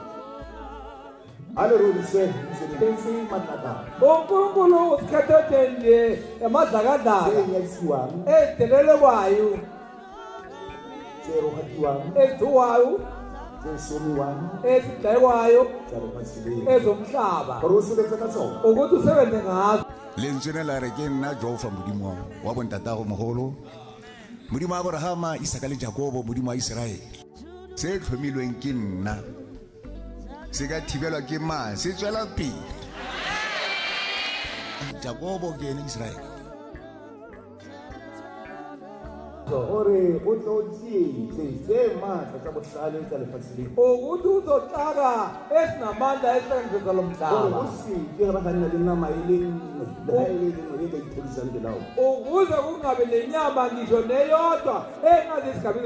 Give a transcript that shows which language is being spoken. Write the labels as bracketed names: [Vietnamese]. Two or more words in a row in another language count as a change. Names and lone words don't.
[Zulu] uNkulunkulu usikhethe nje emadlakadlaka ezidelelekwayo, ezithuwayo, ezidlekwayo, ezomhlaba, ukuthi usebenze ngazo. [Northern Sotho] lentswe la re ke nna Jehova modimo wa bontatago mogolo, modimo wa Abrahama, Isaka le Jakobo, modimo wa Israele. [Tswana] Se tlhomilweng ke nna se ka thibelwa ke mang? Se tswela pele. Jakobo ke ene Israele. [Zulu] ukuthi uzoxaka esinamandla esenzeka lo mhlaba, ukuze kungabi nenyama ngisho neyodwa engazi esigabeni